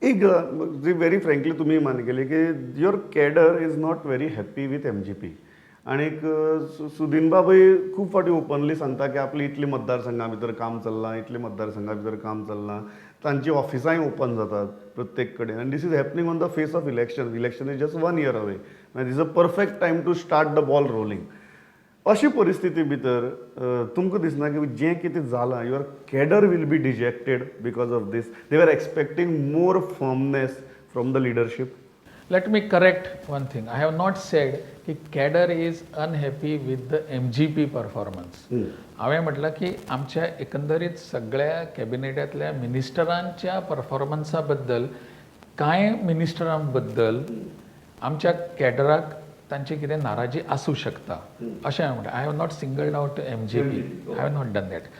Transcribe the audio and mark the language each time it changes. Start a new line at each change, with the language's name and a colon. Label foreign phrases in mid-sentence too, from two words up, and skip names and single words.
English: एक जी very frankly
Konkani: तुमी मान केली की
English: your cadre is not very happy with MGP.
Konkani: आनीक सुदीन बाबूय खूब फावटी ओपनली सांगता की आपली इतली मतदारसंघां भितर काम चल्लां, इतली मतदारसंघां भितर काम चल्लां. तांची ऑफिसांय ओपन जातात प्रत्येक कडेन.
English: आनी this is happening on the face of election. Election is just 1 year away. This is a perfect time to start the ball rolling.
Konkani: अशी परिस्थिती भितर तुमकां दिसना की जें कितें जालां
English: your cadre will be dejected because of this? They are expecting more firmness from the leadership. Let me correct one thing. I have not said की cadre is unhappy with the MGP performance.
Konkani: हांवें म्हटलं की आमच्या एकंदरीत सगळ्या कॅबिनेटांतल्या मिनिस्टरांच्या परफॉर्मन्सा बद्दल कांय मिनिस्टरां बद्दल आमच्या कॅडराक तांची कितें नाराजी आसूं शकता अशें हांवें म्हटलें.
English: I have not singled out MGP. I have not done that.